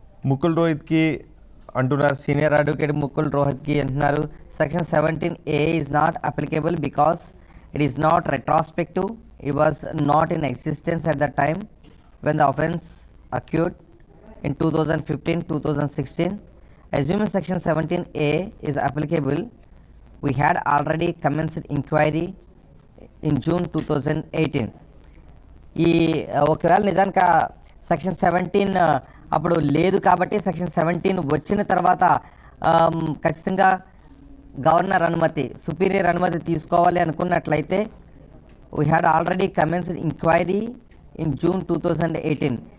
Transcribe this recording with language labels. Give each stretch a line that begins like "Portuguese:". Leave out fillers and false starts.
Telugu: ముకుల్ రోహిత్కి అంటున్నారు, senior advocate Mukul రోహిత్కి అంటున్నారు,
English: Section 17A is not applicable because it is not retrospective. It was not in existence at the time when the offence occurred in 2015-2016. Assuming section 17A is applicable, we had already commenced inquiry in June 2018.
Telugu: ఈ ఒకవేళ నిజానికి section 17 అప్పుడు లేదు కాబట్టి section 17 వచ్చిన తర్వాత ఖచ్చితంగా governor అనుమతి, సుపీరియర్ అనుమతి తీసుకోవాలి అనుకున్నట్లయితే
English: We had already commenced inquiry in June 2018.